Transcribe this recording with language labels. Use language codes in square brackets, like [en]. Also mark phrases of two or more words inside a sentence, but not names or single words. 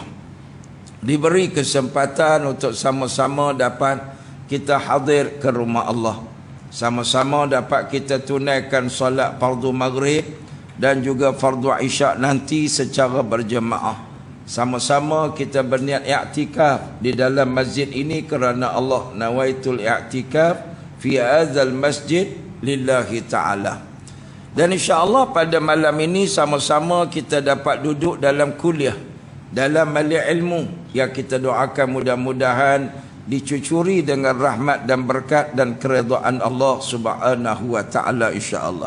[ms] Diberi kesempatan untuk sama-sama dapat kita hadir ke rumah Allah. Sama-sama dapat kita tunaikan solat fardu maghrib dan juga fardu isyak nanti secara berjemaah. Sama-sama kita berniat i'tikaf di dalam masjid ini kerana Allah. [ar] نويت الاعتكاف في هذا المسجد لله تعالى. [ms] Dan insya-Allah pada malam ini sama-sama kita dapat duduk dalam kuliah, dalam majlis ilmu yang kita doakan mudah-mudahan dicucuri dengan rahmat dan berkat dan keredaan Allah [ar] سبحانه وتعالى, [ms] insya-Allah.